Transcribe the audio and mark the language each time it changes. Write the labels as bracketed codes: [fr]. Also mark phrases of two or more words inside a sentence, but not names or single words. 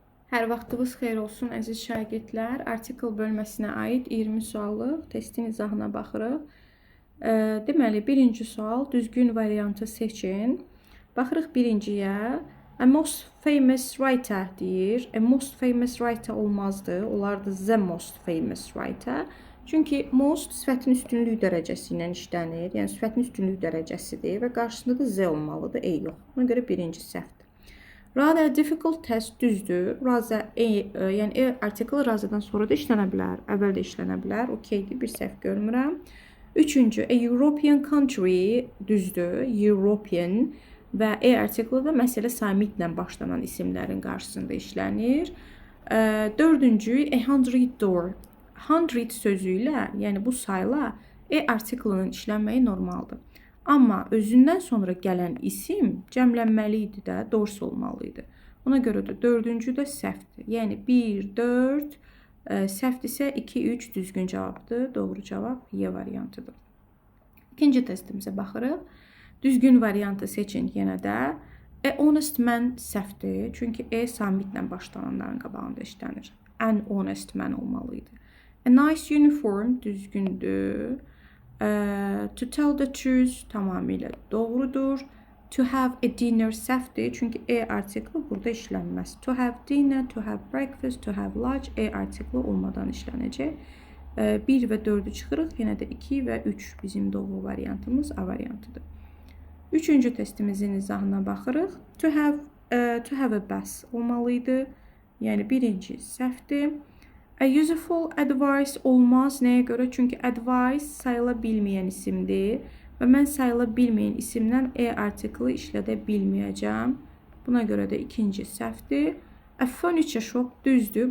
[az] Hər vaxtınız xeyir olsun əziz şagirdlər. Artikel bölməsinə aid 20 suallıq testin izahına baxırıq. Deməli, birinci sual düzgün variantı seçin. Baxırıq birinciyə. [en] A most famous writer deyir. A most famous writer olmazdı. Olardı the most famous writer. [az] Çünki most sifətin üstünlük dərəcəsi ilə işlənir. Yəni sifətin üstünlük dərəcəsidir və qarşısında da z olmalıdır, e yox. Ona görə birinci səhvdir. [en] Rather difficult test [az] düzdür. Rather yəni artikel rather'dan sonra da işlənə bilər. Əvvəl də işlənə bilər. Okeydir, bir səhv görmürəm. Üçüncü, [en] a European country düzdür. [az] European və article da məsələ samitlə başlanan isimlərin qarşısında işlənir. Dördüncü, [en] a hundred door. [az] Hundred sözü ilə, yəni bu sayla artikelinin işlənməyi normaldır. Amma özündən sonra gələn isim cəmlənməli idi də, doğrusu olmalı idi. Ona görə də dördüncü də səhvdir. Yəni 1, 4, səhvdirsə 2, 3 düzgün cavabdır. Doğru cavab Y variantıdır. İkinci testimizə baxırıq. Düzgün variantı seçin yenə də. [en] A honest man səhvdir. [az] Çünki samitlə başlananların qabağında işlənir. [en] An honest man [az] olmalı idi. [en] A nice uniform düzgündür. To tell the truth [az] tamamilə doğrudur. [en] To have a dinner səhvdir. [az] Çünki article burada işlənməz. [en] To have dinner, to have breakfast, to have lunch article [az] olmadan işlənəcək. 1 və 4'ü çıxırıq. Yenə də 2 və 3 bizim doğru variantımız A variantıdır. Üçüncü testimizin izahına baxırıq. [en] To have a bath [az] olmalı idi. Yəni birinci səhvdir. [en] A useful advice [az] olmaz. Nəyə görə? Çünki advice sayıla bilməyən isimdir. Və mən sayıla bilməyən isimdən article işlədə bilməyəcəm. Buna görə də ikinci səhvdir. [en] A furniture shop [az] düzdür.